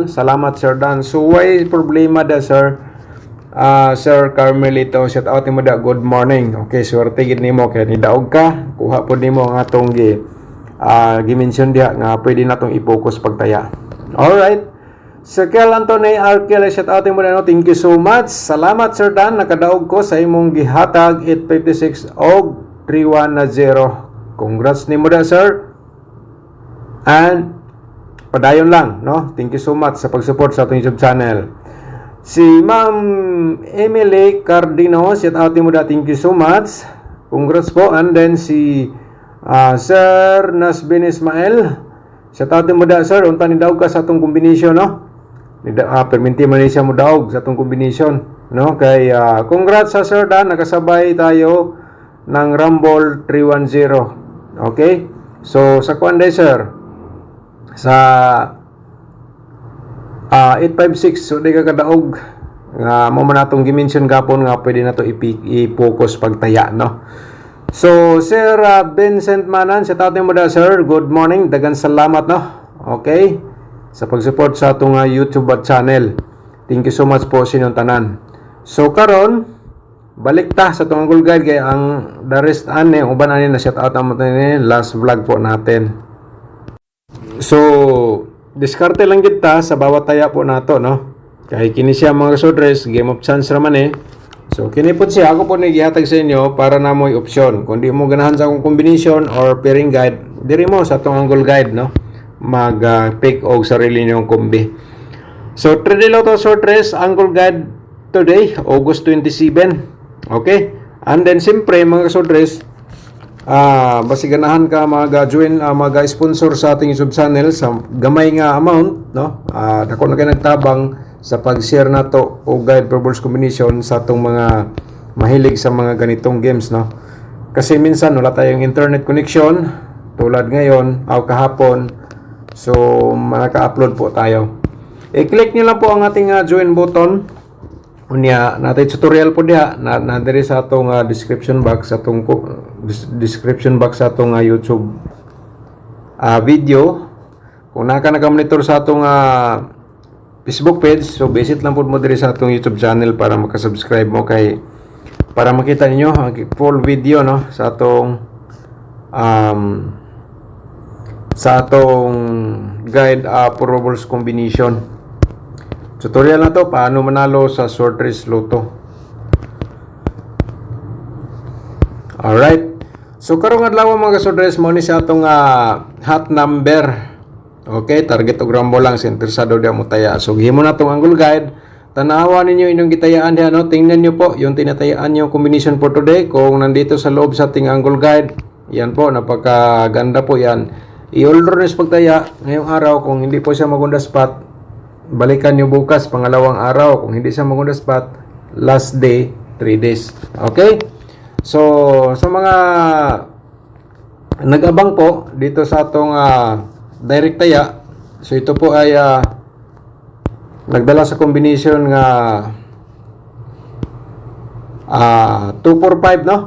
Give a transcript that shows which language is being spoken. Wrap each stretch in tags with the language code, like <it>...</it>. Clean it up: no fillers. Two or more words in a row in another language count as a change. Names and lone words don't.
<ceb>Salamat Sir Dan. So why problema da sir? Sir Carmelito,</ceb> <en>shout out</en> <ceb>nimo da,</ceb> <en>good morning.</en> <ceb>Okay, swerte gid nimo kay ni daog ka, kuha pod nimo ang atong gi-mention diha nga pwede natong i-focus pagtaya.</ceb> <en>Alright.</en> <ceb>Sir Kel Anthony Arkel, shout out mo na, no?</ceb> <en>Thank you so much.</en> <ceb>Salamat Sir Dan, nakadaog ko sa imong gihatag 856 og 3110. Congrats nimo da sir. And padayon lang, no?</ceb> <en>Thank you so much</en> <ceb>sa pag-support sa atong YouTube channel. Si Ma'am Emily Cardino,</ceb> <en>shout out</en> <ceb>mo da,</ceb> <en>thank you so much.</en> <tl>Congrats po.</tl> <ceb>And then si Sir Nasbin Ismail,</ceb> <en>shout out</en> <ceb>mo da sir, unta ni daog ka sa atong combination, no? Perminti man siya mo daog sa atong combination, no?</ceb> <tl>Kay congrats sa Sir Dan, nakasabay tayo ng Rumble 310.</tl> <en>Okay?</en> <ceb>So sa kuan day sir, sa 856, so di ka kadaog nga mo man atong gi-mention gapon nga pwede na to i-focus pagtaya, no? So Sir Vincent Manan,</ceb> <en>shout out</en> <ceb>mo da sir,</ceb> <en>good morning,</en> <ceb>dagan salamat, no? Okay, sa pag-support sa atong YouTube channel.</ceb> <en>Thank you so much</en> <ceb>po sa inyong tanan. So karon balik ta sa atong Angle Guide, kay ang</ceb> <en>the rest</en> <ceb>ani uban ani na shout out mo ni last vlog</ceb> <tl>po natin. So diskarte lang kita sa bawat taya po nato, no?</tl> <ceb>Kay kini siya mga kasodres,</ceb> <en>game of chance</en> <ceb>raman eh. So kini po siya, ako po nagihatag sa inyo para na mo'y option. Kung di mo ganahan sa akong combination</ceb> <en>or pairing guide,</en> <ceb>diri mo sa atong Angle Guide, no?</ceb> <tl>Mag-pick og sarili niyong kombi.</tl> <en>So 3D Lotto Short Race Angle Guide today, August 27. Okay? And then</en> <ceb>siyempre mga short race, basi ganahan ka mag-join, mag-sponsor sa ating YouTube channel sa gamay nga amount, no? Dako na kayo nagtabang sa pag-share na to o guide</ceb> <en>for balls combination</en> <ceb>sa atong mga mahilig sa mga ganitong games, no?</ceb> <tl>Kasi minsan wala tayong</tl> <en>internet connection</en> <tl>tulad ngayon o kahapon, so naka-upload po tayo. I-click nyo lang po ang ating join button.</tl> <ceb>Unya natay tutorial po diha na diri sa atong</ceb> <en>description box</en> <ceb>sa atong YouTube video. Kung naka-monitor sa atong Facebook page, so visit lang po mo diri sa atong YouTube channel para maka-subscribe mo, kay para makita ninyo ang</ceb> <en>full video,</en> <ceb>no, sa atong guide</ceb> <en>for balls combination.</en> <tl>Tutorial na to paano manalo sa short race lotto.</tl> <en>Alright.</en> <ceb>So karong adlaw mga short race mo ni sa atong hot number. Okay, target og Rumble lang sa interesado dia mo taya. So gihimo na tong Angle Guide. Tanawan ninyo inyong gitayaan diha, no?</ceb> <tl>Tingnan niyo po yung tinatayaan niyo</tl> <en>combination for today</en> <tl>kung nandito sa loob sa ating Angle Guide. Yan po, napakaganda po yan. I-order niyo pagtaya ngayong araw. Kung hindi po siya magunda spot, balikan nyo bukas, pangalawang araw. Kung hindi siya maganda spot, last day, 3 days.</tl> <en>Okay?</en> <tl>So, sa mga nag-abang po dito sa atong direct taya, so ito po ay nagdala sa combination nga 245, no?</tl>